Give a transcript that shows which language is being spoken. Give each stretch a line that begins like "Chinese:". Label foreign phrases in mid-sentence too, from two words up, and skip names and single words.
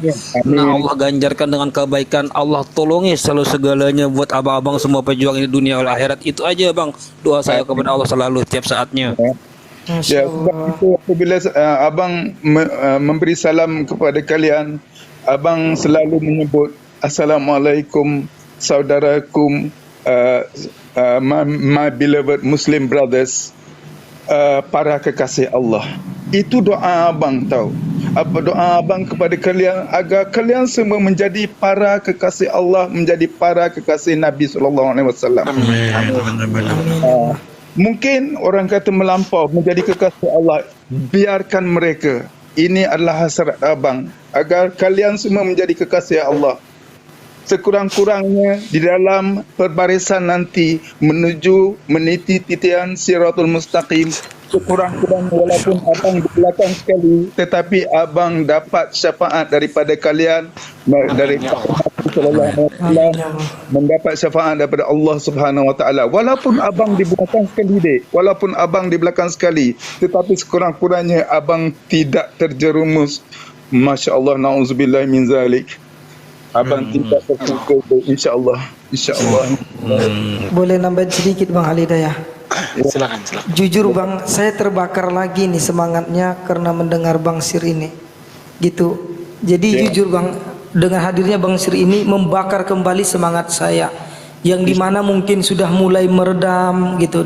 Malay: Nah, Allah ganjarkan dengan kebaikan, Allah tolongi selalu segalanya buat abang-abang semua pejuang ini dunia wal akhirat. Itu aja bang, doa saya kepada Allah selalu tiap saatnya. Ya, sebab itu apabila abang memberi salam kepada kalian, abang selalu menyebut Assalamualaikum saudarakum,
English: my beloved Muslim brothers,
Malay: para kekasih Allah. Itu doa abang tahu. Apa doa abang kepada kalian agar kalian semua menjadi para kekasih Allah, menjadi para kekasih Nabi SAW. Mungkin orang kata melampau menjadi kekasih Allah, biarkan mereka. Ini adalah hasrat abang agar kalian semua menjadi kekasih Allah. Sekurang-kurangnya di dalam perbarisan nanti menuju meniti titian Siratul Mustaqim, sekurang-kurangnya walaupun abang di belakang sekali, tetapi abang dapat syafaat daripada kalian, dari mendapat syafaat daripada
Arabic: الله سبحانه وتعالى.
Malay: Walaupun abang di belakang sekali walaupun abang di belakang sekali, tetapi sekurang-kurangnya abang tidak terjerumus.
Arabic: ما شاء الله، نعوذ بالله من ذلك. Abang tidak terpukul, insya-Allah.
Indonesian: Boleh nambahin sedikit bang Al Hidayah? Silakan. Jujur bang, saya terbakar lagi nih semangatnya karena mendengar Bang Sir ini, gitu. Jadi jujur bang, dengan hadirnya Bang Sir ini membakar kembali semangat saya, yang dimana mungkin sudah mulai meredam gitu.